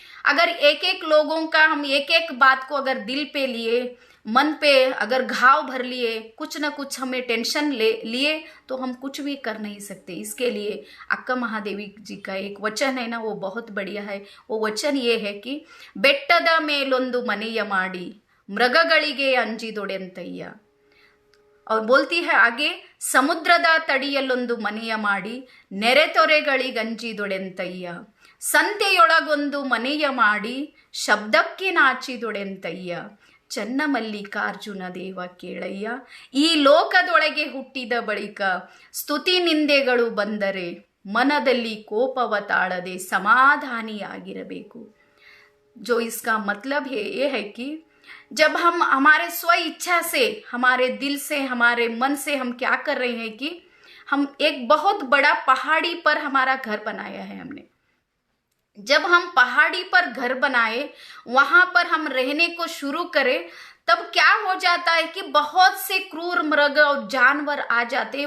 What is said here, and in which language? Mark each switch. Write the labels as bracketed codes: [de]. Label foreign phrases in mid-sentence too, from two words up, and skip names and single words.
[hi] अगर एक एक लोगों का हम एक एक बात को अगर दिल पे लिए, मन पे अगर घाव भर लिए, कुछ ना कुछ हमें टेंशन ले लिए, तो हम कुछ भी कर नहीं सकते। इसके लिए अक्का महादेवी जी का एक वचन है ना, वो बहुत बढ़िया है। वो वचन ये है कि [kn] ಬೆಟ್ಟದ ಮೇಲೊಂದು ಮನೆಯ ಮಾಡಿ ಮೃಗಗಳಿಗೆ ಅಂಜಿದೊಡೆಂತಯ್ಯ। [hi] और बोलती है आगे, [kn] ಸಮುದ್ರದ ತಡಿಯಲ್ಲೊಂದು ಮನೆಯ ಮಾಡಿ ನೆರೆತೊರೆಗಳಿಗಂಜಿದೊಡೆಂತಯ್ಯ। ಸಂತೆಯೊಳಗೊಂದು ಮನೆಯ ಮಾಡಿ ಶಬ್ದಕ್ಕೆ ನಾಚಿದೊಡೆಂತಯ್ಯ। ಚನ್ನಮಲ್ಲಿಕಾರ್ಜುನ ದೇವ ಕೇಳಯ್ಯ, ಈ ಲೋಕದೊಳಗೆ ಹುಟ್ಟಿದ ಬಳಿಕ ಸ್ತುತಿ ನಿಂದೆಗಳು ಬಂದರೆ ಮನದಲ್ಲಿ ಕೋಪವ ತಾಳದೆ समाधानियागिरबेकु। [hi] जो इसका मतलब है ये है कि जब हम हमारे स्व इच्छा से, हमारे दिल से, हमारे मन से हम क्या कर रहे हैं कि हम एक बहुत बड़ा पहाड़ी पर हमारा घर बनाया है हमने। जब हम पहाड़ी पर घर बनाए, वहां पर हम रहने को शुरू करें, तब क्या हो जाता है कि बहुत से क्रूर मृग और जानवर आ जाते हैं।